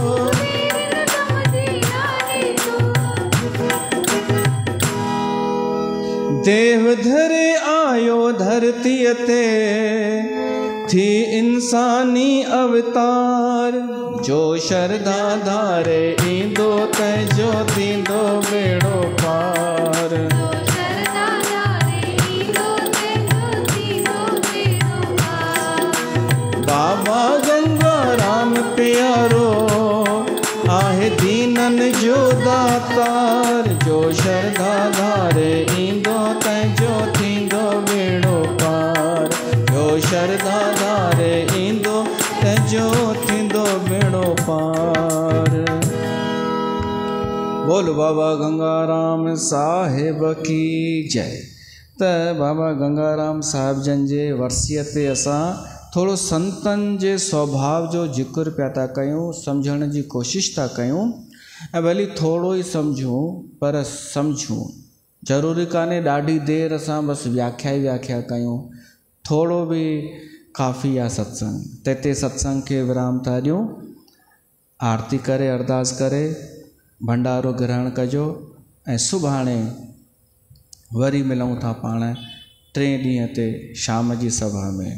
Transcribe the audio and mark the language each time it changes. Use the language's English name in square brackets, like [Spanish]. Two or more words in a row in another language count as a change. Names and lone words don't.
[Sindhi] देव धरे आयो धरतीअ ते थी इंसानी अवतार। जो श्रद्धा धारे ईंदो तंहिंजो थींदो बेड़ो पार। बाबा गंगा राम प्यारो आहे दीनन जो दातार। जो श्रद्धा धारे ईंदो तंहिंजो थींदो बेड़ो पार। जो श्रद्धा धारे ईंदो तंहिंजो थींदो बेड़ो पार। बोल बाबा गंगाराम साहिब की जय। त बाबा गंगाराम साहिब जन जे वर्सीअ ते असां थोड़ो संतन जे स्वभाव जो जिक्र पिया था कयूं, सम्झण जी कोशिश था कयूं। ऐं भली थोड़ो ई सम्झूं पर सम्झूं। ज़रूरी कान्हे ॾाढी देरि असां बसि व्याख्या ई व्याख्या कयूं। थोड़ो बि काफ़ी आहे सत्संग। त हिते सत्संग खे विराम था ॾियूं। आरती करे अरदास करे भंडारो ग्रहण कजो ऐं सुभाणे वरी मिलूं था पाण 3 ॾींहं ते शाम जी सभा में।